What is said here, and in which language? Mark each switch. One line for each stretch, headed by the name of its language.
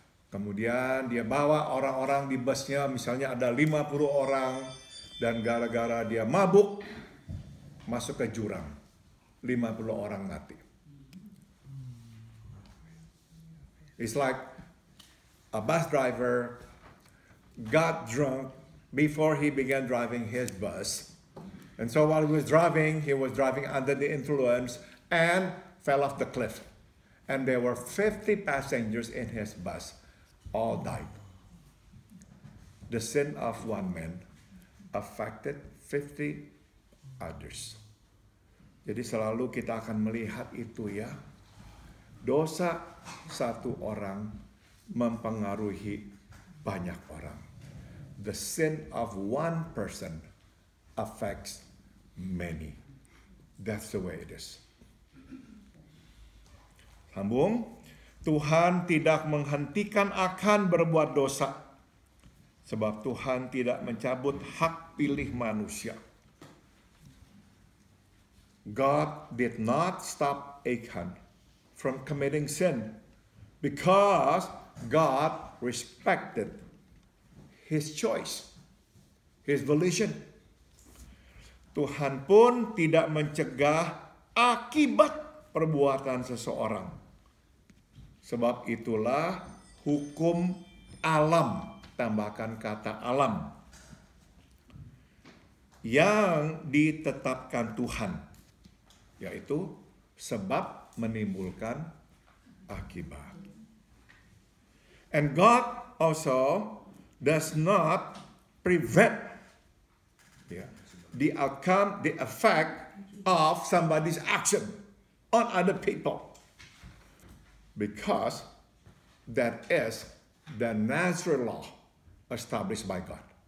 Indonesian: Kemudian dia bawa orang-orang di busnya, misalnya ada 50 orang, dan gara-gara dia mabuk masuk ke jurang. 50 orang mati.
English: It's like a bus driver got drunk before he began driving his bus. And so while he was driving under the influence and fell off the cliff. And there were 50 passengers in his bus. All died. The sin of one man affected 50 others.
Indonesian: Jadi selalu kita akan melihat itu ya. Dosa satu orang mempengaruhi banyak orang.
English: The sin of one person affects many. That's the way it is.
Indonesian: Sambung. Tuhan tidak menghentikan Achan berbuat dosa. Sebab Tuhan tidak mencabut hak pilih manusia.
English: God did not stop Achan from committing sin because God respected his choice, his volition.
Indonesian: Tuhan pun tidak mencegah akibat perbuatan seseorang. Sebab itulah hukum alam, tambahkan kata alam, yang ditetapkan Tuhan, yaitu sebab menimbulkan akibat.
English: And God also does not prevent the outcome, the effect of somebody's action on other people. Because that is the natural law established by God.